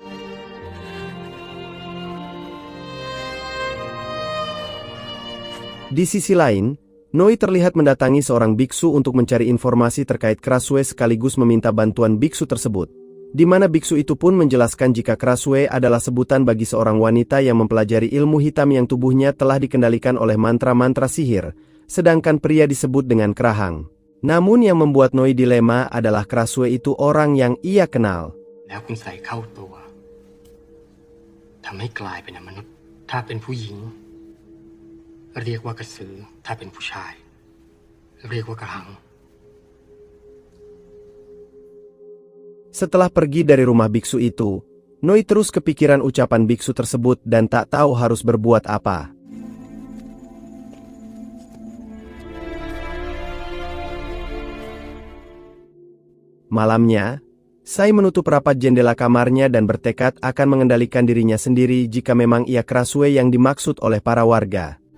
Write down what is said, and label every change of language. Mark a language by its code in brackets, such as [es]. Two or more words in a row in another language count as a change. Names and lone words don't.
[id] Di sisi lain, Noi terlihat mendatangi seorang biksu untuk mencari informasi terkait Krasue sekaligus meminta bantuan biksu tersebut, di mana biksu itu pun menjelaskan jika Krasue adalah sebutan bagi seorang wanita yang mempelajari ilmu hitam yang tubuhnya telah dikendalikan oleh mantra-mantra sihir, sedangkan pria disebut dengan Krahang. Namun yang membuat Noi dilema adalah Krasue itu orang yang ia kenal. [th] แล้วคุณใส่เข้าตัวทำให้กลายเป็นมนุษย์ถ้าเป็นผู้หญิงเรียกว่ากระสือถ้าเป็นผู้ชายเรียกว่ากระหัง [id] Setelah pergi dari rumah biksu itu, Noi terus kepikiran ucapan biksu tersebut dan tak tahu harus berbuat apa. Malamnya, Sai menutup rapat jendela kamarnya dan bertekad akan mengendalikan dirinya sendiri jika memang ia Krasue yang dimaksud oleh para warga.